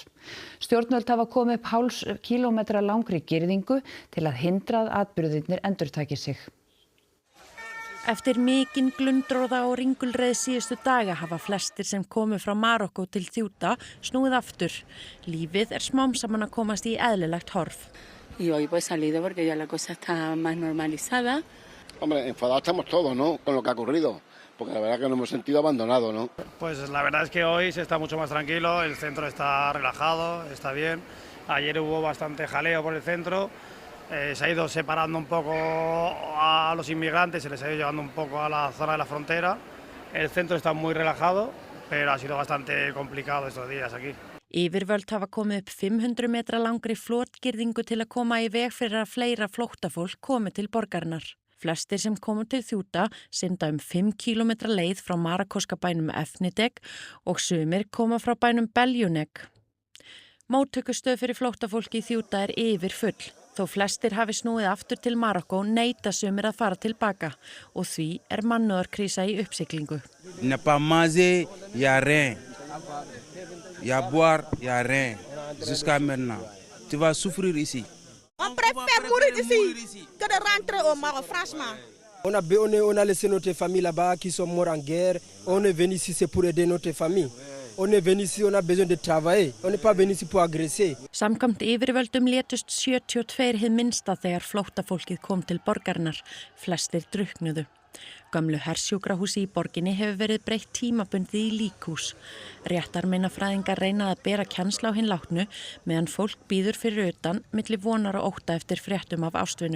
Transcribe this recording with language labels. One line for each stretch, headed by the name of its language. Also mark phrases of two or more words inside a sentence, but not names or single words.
Icelandic: Stjórnvöld hafa komið upp hálfs kílómetra langri girðingu til að hindra að atburðirnir endurtaki sig. Eftir mikinn glundroða og ringulreið síðustu daga hafa flestir sem komu frá Marokkó til Ceuta snúið aftur. Lífið smám saman að komast í eðlilegt horf.
Spanish: Y hoy pues salido porque ya la cosa está más normalizada. Hombre, enfadados estamos todos, ¿no? Con lo que ha ocurrido, porque la verdad que nos hemos sentido abandonados, ¿no? Pues la verdad es que hoy se está mucho más tranquilo, el centro está relajado, está bien. Ayer hubo bastante jaleo por el centro, se ha ido separando un poco a los inmigrantes, se les ha ido llevando un poco a la zona de la frontera. El centro está muy relajado, pero ha sido bastante complicado estos días aquí.
Icelandic: Yfirvöld hafa komið upp 500 metra langri flotgirðingu til að koma í veg fyrir að fleira flóttafólk komi til borgarinnar. Flestir sem komu til Ceuta synda 5 kilometra leið frá marokkóska bænum Efnideg og sumir koma frá bænum Beljuneg. Móttökustöð fyrir flóttafólki í Ceuta yfir full. Þó flestir hafi snúið aftur til Marokkó neita sumir að fara tilbaka og því mannúðarkrísa í uppsiglingu.
French: Il n'y a pas manger, il y a rien. Il y a boire, il y a rien. Jusqu'à maintenant. Tu vas souffrir ici. On préfère mourir ici que de rentrer au Maroc, franchement. On a laissé notre famille là-bas qui sont morts en guerre. On est venu ici, c'est pour aider notre famille. On est venu ici, on a besoin de travailler. On n'est pas venu ici pour agresser.
Icelandic: Samkvæmt yfirvöldum létust 72 hið minnsta þegar flóttafólkið kom til borgarinnar. Flestir drukknuðu. Gömlu hersjúkrahúsi í borginni hefur verið breytt tímabundið í líkhús. Réttarmeinafræðingar reyna að bera kennsl á hinn látnu meðan fólk bíður fyrir utan milli vonar og ótta eftir fréttum af ástvinum.